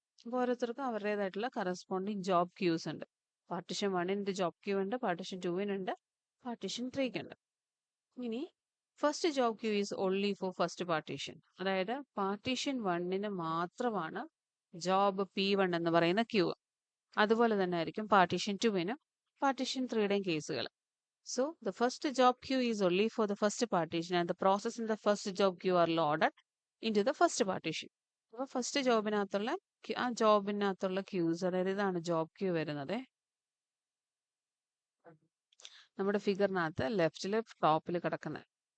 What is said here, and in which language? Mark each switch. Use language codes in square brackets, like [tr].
[ml] അപ്പോൾ ഓരോരുത്തർക്കും അവരുടേതായിട്ടുള്ള കറസ്പോണ്ടിങ് ജോബ് ക്യൂസ് ഉണ്ട്. പാർട്ടീഷൻ 1ന്റെ ജോബ് ക്യൂ ഉണ്ട്, പാർട്ടീഷൻ 2നുണ്ട്, പാർട്ടീഷൻ 3ക്കുണ്ട്. ഇനി [en] First job queue is only for first partition. [ml] അതായത് പാർട്ടീഷൻ 1ന് മാത്രമാണ് ജോബ് P1 എന്ന് പറയുന്ന ക്യൂ. അതുപോലെ തന്നെ ആയിരിക്കും പാർട്ടീഷൻ 2നും പാർട്ടീഷൻ 3യുടെയും കേസുകൾ. [en] So the first job queue is only for the first partition and the process in the first job queue are loaded into the first partition. [ml] അപ്പോൾ first ജോബിനകത്തുള്ള ആ ജോബിനകത്തുള്ള quiz, അതായത് ഇതാണ് ജോബ് ക്യൂ വരുന്നത്. നമ്മുടെ ഫിഗറിനകത്ത് ലെഫ്റ്റിൽ ടോപ്പിൽ കിടക്കുന്നത്.